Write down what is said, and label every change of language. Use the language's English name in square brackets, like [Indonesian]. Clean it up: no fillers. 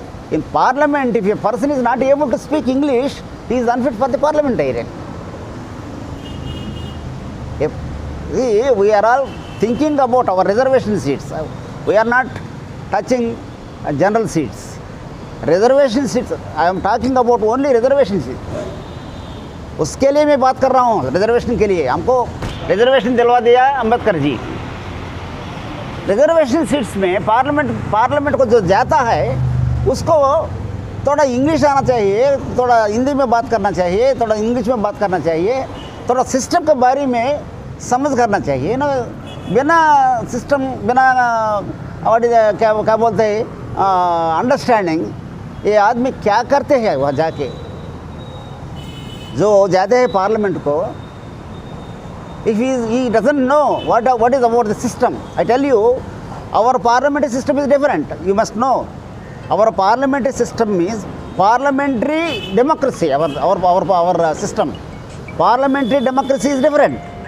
[English] In parliament, if a person is not able to speak English, he is unfit for the parliamentarian. We are all thinking about our reservation seats. We are not touching general seats. Reservation seats, I am talking about only reservation seats. [Hindi] उसके लिए मैं बात कर रहा हूँ, reservation के लिए. हमको रिजर्वेशन दिलवा दिया अम्बेडकर जी. रिजर्वेशन सीट्स में पार्लियामेंट को जो जाता है उसको थोड़ा इंग्लिश आना चाहिए, थोड़ा हिंदी में बात करना चाहिए, थोड़ा इंग्लिश में बात करना चाहिए, थोड़ा सिस्टम के बारे में समझ करना चाहिए ना. बिना सिस्टम, बिना क्या बोलते हैं अंडरस्टैंडिंग, ये आदमी क्या करते हैं वहाँ जाके. जो जाते हैं पार्लियामेंट को, [English] if he doesn't know what is about the system. I tell you, our parliamentary system is different. You must know. Our parliamentary system is parliamentary democracy. Our system. Parliamentary democracy is different.